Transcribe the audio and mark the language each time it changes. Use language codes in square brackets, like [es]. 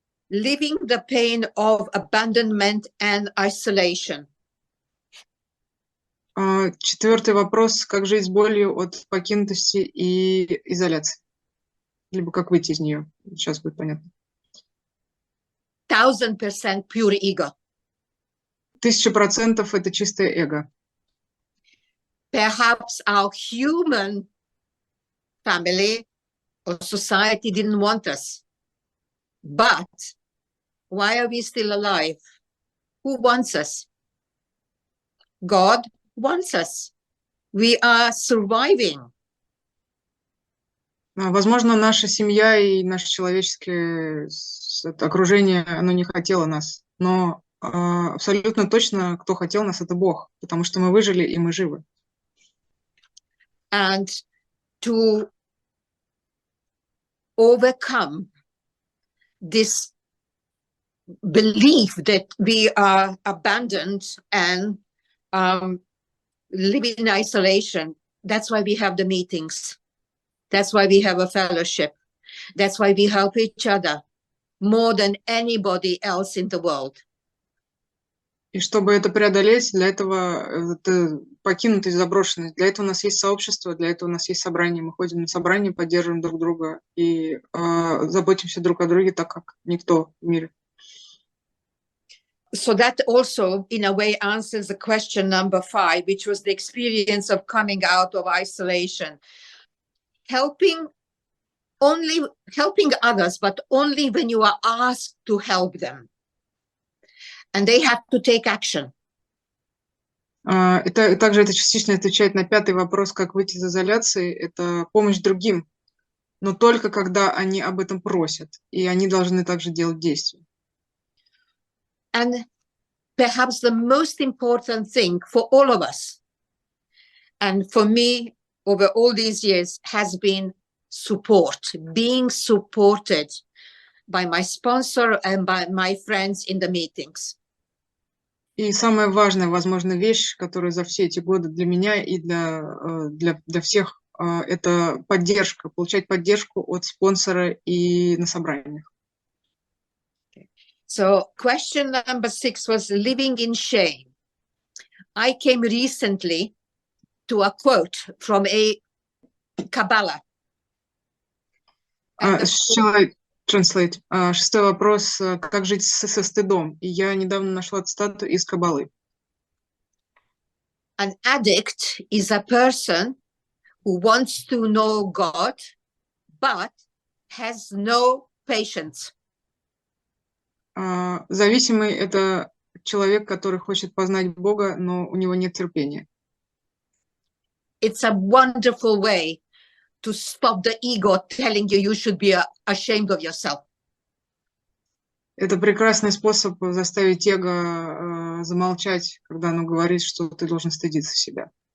[en] Living the pain of abandonment and isolation. [ru] 4-й вопрос. Как жить с болью от покинутости и изоляции? Либо как выйти из нее? Сейчас будет понятно. [en] 1000% pure ego. [ru] 1000% это чистое эго. [en] Perhaps our human family or society didn't want us, but Why are we still alive? Who wants us? God wants us. We are surviving. [ru] Возможно, наша семья и наше человеческое окружение, оно не хотело нас, но абсолютно точно, кто хотел нас, это Бог, потому что мы выжили и мы живы. [en] And to overcome this belief that we are abandoned and live in isolation, that's why we have the meetings. That's why we have a fellowship. That's why we help each other more than anybody else in the world. [ru] И чтобы это преодолеть, для этого покинутость, заброшенность, для этого у нас есть сообщество, для этого у нас есть собрание. Мы ходим на собрания, поддерживаем друг друга и заботимся друг о друге так, как никто в мире. [en] So that also, in a way, answers the question number 5, which was the experience of coming out of isolation. Helping others, but only when you are asked to help them. And they have to take action. [ru] Также это частично отвечает на 5-й вопрос, как выйти из изоляции. Это помощь другим, но только когда они об этом просят, и они должны также делать действия. [en] And perhaps the most important thing for all of us, and for me over all these years, has been support, being supported by my sponsor and by my friends in the meetings. [ru] И самая важная, возможно, вещь, которая за все эти годы для меня и для всех, это поддержка, получать поддержку от спонсора и на собраниях. [en] So question number 6 was living in shame. I came recently to a quote from a Kabbalah. Shall I translate? [ru] 6-й вопрос, как жить со стыдом. И я недавно нашла цитату из Каббалы. [en] An addict is a person who wants to know God, but has no patience. [ru] Зависимый – это человек, который хочет познать Бога, но у него нет терпения. [en] It's a wonderful way to stop the ego telling you should be ashamed of yourself. [ru] Это прекрасный способ заставить эго замолчать, когда оно говорит, что ты должен стыдиться себя.